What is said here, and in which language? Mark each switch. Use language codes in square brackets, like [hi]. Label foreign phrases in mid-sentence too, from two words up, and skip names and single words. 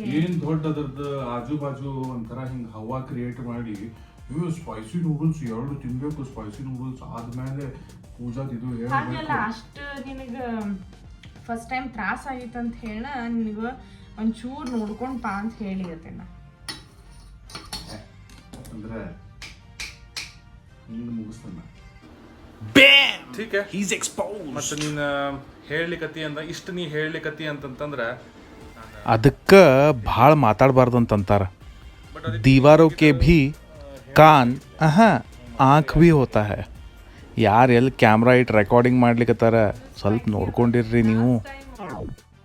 [kn] ಏನ್ ದೊಡ್ಡ ಅದ್ರದ್ದು ಆಜು ಬಾಜು ಒಂಥರ ಹಿಂಗ ಹವಾ ಕ್ರಿಯೇಟ್ ಮಾಡಿ, ಇವು [en] spicy noodles [kn] 2 ತಿನ್ಬೇಕು, [en] spicy noodles [kn] ಆದ್ಮೇಲೆ ಪೂಜಾದ್ ಇದು ಹಾಗಲ್ಲ, ಅಷ್ಟು ನಿನಗ [en] first time [kn] ತ್ರಾಸ ಆಗಿತ್ತು ಅಂತ ಹೇಳ ನಿನಗ ಒಂಚೂರು ನೋಡ್ಕೊಂಡ್ ಪಾ ಅಂತ ಹೇಳಿಗತ್ತೆ ನಾ. ಅಂದ್ರೆ ಹಿಂಗ ಮುಗಿಸ್ತಾನ. [hi] ठीक है, [en] he's exposed. [kn] ಮತ್ತೆ ನೀನು ಹೇಳಲಿಕತ್ತಿ ಅಂತ ಇಷ್ಟು ನೀ ಹೇಳಲಿಕತ್ತಿ ಅಂತಂತಂದ್ರೆ ಅದಕ್ಕೆ ಭಾಳ ಮಾತಾಡಬಾರ್ದು ಅಂತಂತಾರ. [hi] दीवारों के भी कान आँख भी होता है. [kn] ಯಾರು ಎಲ್ಲಿ ಕ್ಯಾಮ್ರಾ ಇಟ್ಟು ರೆಕಾರ್ಡಿಂಗ್ ಮಾಡ್ಲಿಕ್ಕತ್ತಾರ ಸ್ವಲ್ಪ ನೋಡ್ಕೊಂಡಿರ್ರಿ ನೀವು.